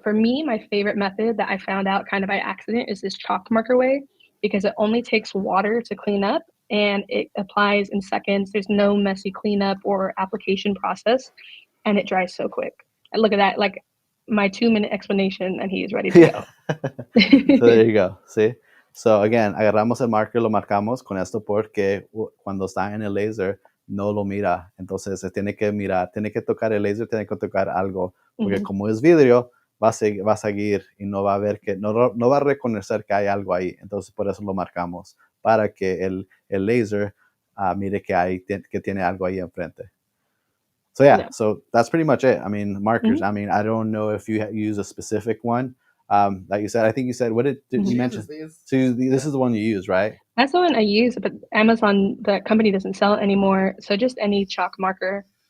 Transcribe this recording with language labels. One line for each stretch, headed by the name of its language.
English: For me, my favorite method that I found out kind of by accident is this chalk marker way, because it only takes water to clean up and it applies in seconds. There's no messy cleanup or application process, and it dries so quick. And look at that, like my 2-minute explanation, and he is ready to go. So there you go. See? So again,
Spanish: agarramos el marker, lo marcamos con esto porque cuando está en el laser no lo mira. Entonces se tiene que mirar, tiene que tocar el laser, tiene que tocar algo. Porque como es vidrio, va a seguir y no va a ver no va a reconocer que hay algo ahí. Entonces por eso lo marcamos, para que el laser mire que tiene algo ahí enfrente.
English: So yeah, so that's pretty much it. I mean, markers. I mean, I don't know if you use a specific one. Like you said, I think you said, what did you mention? So this is the one you use, right? That's the one I use, but Amazon, the company, doesn't sell it anymore. So just any chalk marker.